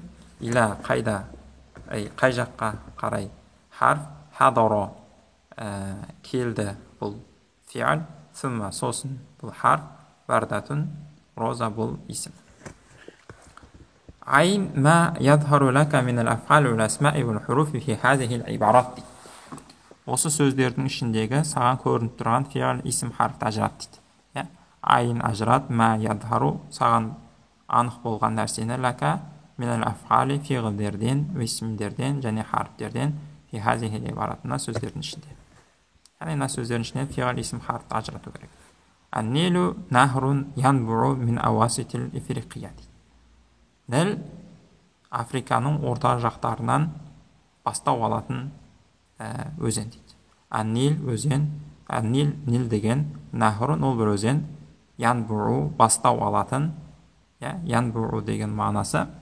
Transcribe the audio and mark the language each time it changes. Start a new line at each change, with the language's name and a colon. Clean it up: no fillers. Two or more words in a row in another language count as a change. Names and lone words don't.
Kazakh: Иля қайда, қай жаққа қарай харф. Хадоро келді бұл фиғыл. Сумма сосын бұл харф. Бардатун роза бұл исім.
Arabic: عين ما يظهر لك من الأفعال والأسماء والحروف في هذه العبارات.
Kazakh: Осы сөздердің ішіндегі саған көрініп тұрған фиғыл, исім, харфты ажырат дейді. Айн ажырат,
Arabic: ما يظهر
Kazakh: саған анық болған нәрсені
Arabic: لك من الأفعال
Kazakh: фиғылдерден, исімдерден және харфтерден
Arabic: في هذه العبارات
Kazakh: сөздердің ішінде. Яғни мына сөздердің ішінен фиғыл, исім, харфты ажырату керек.
Arabic: النيل نهر ينبع من أواسط أفريقيا.
Kazakh: Нил Африканың орта жақтарынан бастау алатын өзен дейді. Ан-нил өзен, ан-нил нил деген, нахрун ол бір өзен, янбуу бастау алатын, янбуу деген мағынасы.